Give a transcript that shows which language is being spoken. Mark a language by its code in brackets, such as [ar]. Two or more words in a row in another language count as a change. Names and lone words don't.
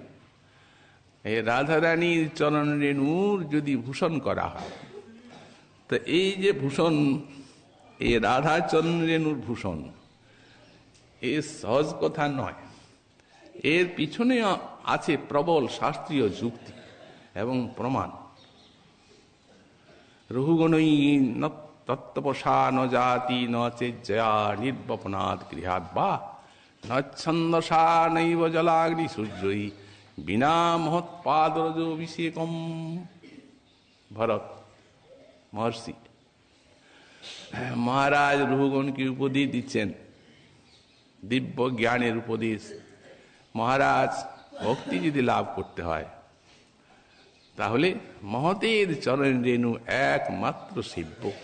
[bn] এই রাধারানীর চরণ রেণুর যদি ভূষণ করা হয়, তো এই যে ভূষণ, এই রাধা চরণ রেণুর ভূষণ, এ সহজ কথা নয়। এর পিছনে আছে প্রবল শাস্ত্রীয় যুক্তি এবং প্রমাণ। [sa] রঘুগণই তত্ত্বপসা ন জাতি ন চেজ্জয়া নির্বপনাৎ গৃহাৎ বা নচ্ছন্দসা নৈব জলাগ্নি সূর্যই বিনা মহৎপাদরজোভিষেকম। [bn] ভরত মহর্ষি মহারাজ রঘুগণকে উপদেশ দিচ্ছেন, দিব্য জ্ঞানের উপদেশ। মহারাজ, ভক্তি যদি লাভ করতে হয়, তাহলে মহতের চরণ রেণু একমাত্র সেব্য।